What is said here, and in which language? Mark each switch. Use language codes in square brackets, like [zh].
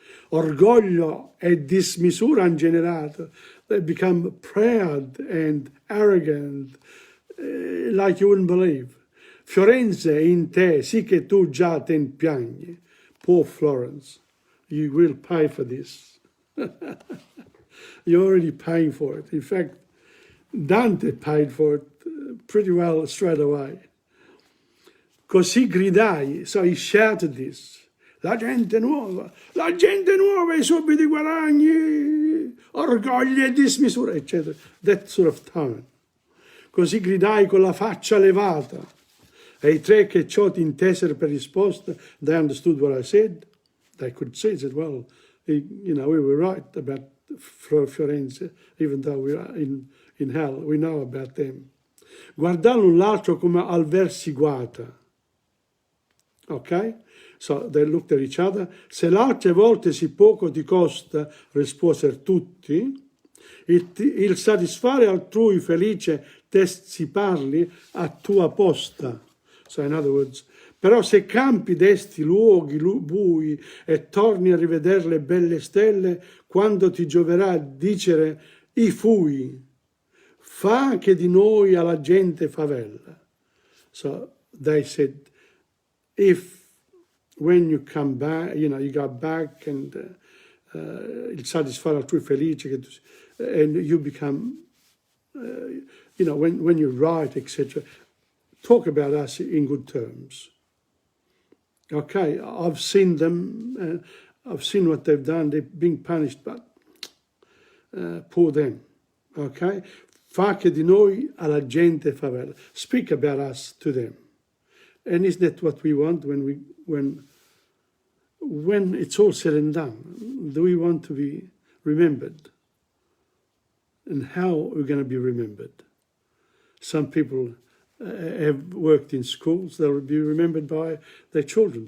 [it] Orgoglio e dismisura ingenerato, [en] they become proud and arrogant, like you wouldn't believe. [it] Firenze in te, sì che tu già ten piagni. [en] Poor Florence, you will pay for this. You're already paying for it. In fact, Dante paid for it pretty well straight away. [it] Così gridai, [en] so he shouted this, [it] la gente nuova e i subiti guadagni, orgoglio e dismisura, eccetera. [en] That sort of tone. [it] Così gridai con la faccia levata, e i tre che ciò ti intesero per risposta, [en] they understood what I said. They could see, said, well, you know, we were right about Firenze, even though we are in hell, we know about them. [it] Guardano l'un l'altro come al versiguata. [en] Ok? So they looked at each other. [it] Se l'altre volte si poco ti costa, risposero tutti, il satisfare altrui felice te si parli a tua posta. [en] So in other words, [it] però se campi d'esti luoghi bui e torni a rivedere le belle stelle, quando ti gioverà dicere i fui, fa che di noi alla gente favella. [en] So they said, if when you come back, you know, you go back and [it] il satisfare altrui felice, [en] and you become, you know, when you write, etc., talk about us in good terms. Okay, I've seen them, I've seen what they've done, they're being punished, but poor them, okay? [it] Fa che di noi alla gente favela. [en] Speak about us to them. And isn't that what we want when it's all said and done? Do we want to be remembered? And how we're going to be remembered? Some people have worked in schools, they'll be remembered by their children.